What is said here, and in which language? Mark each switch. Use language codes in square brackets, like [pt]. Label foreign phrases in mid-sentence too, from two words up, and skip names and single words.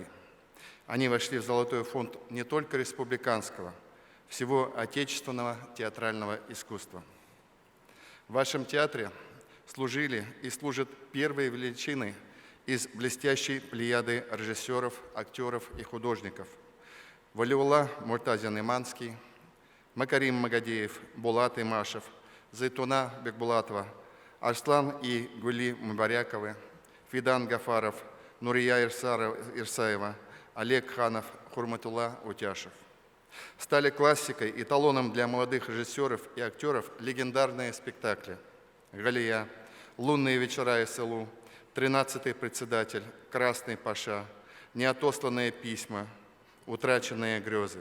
[ru] Они вошли в золотой фонд не только республиканского, всего отечественного театрального искусства. В вашем театре служили и служат первые величины из блестящей плеяды режиссеров, актеров и художников. Валиулла Муртазин-Иманский, Макарим Магадеев, Булат Имашев, Зайтуна Бекбулатова, Арслан и Гули Мубаряковы, Фидан Гафаров, Нурия Ирсаева, Олег Ханов, Хурматулла Утяшев. Стали классикой и эталоном для молодых режиссеров и актеров легендарные спектакли «Галия», «Лунные вечера СЛУ», «13-й председатель», «Красный паша», «Неотосланные письма», «Утраченные грезы».